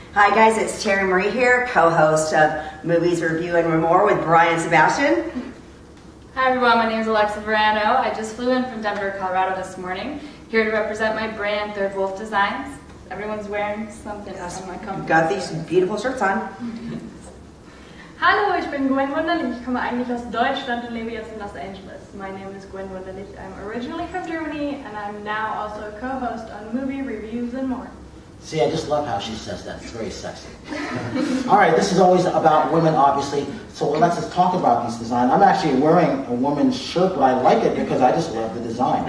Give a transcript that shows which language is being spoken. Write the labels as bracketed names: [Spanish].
[English] Hi guys, it's Terri Marie here, co-host of Movies Review and More with Brian Sebastian. Hi everyone, my name is Alexa Varano. I just flew in from Denver, Colorado this morning, here to represent my brand, Third Wolf Designs. Everyone's wearing something from my company. Got these beautiful shirts on. [German] Hallo, ich bin Gwen Wunderlich. Ich komme eigentlich aus Deutschland und lebe jetzt in Los Angeles. [English] My name is Gwen Wunderlich. I'm originally from Germany and I'm now also a co-host on Movie Reviews and More. See, I just love how she says that. It's very sexy. All right, this is always about women, obviously. So let's just talk about these designs. I'm actually wearing a woman's shirt, but I like it because I just love the design.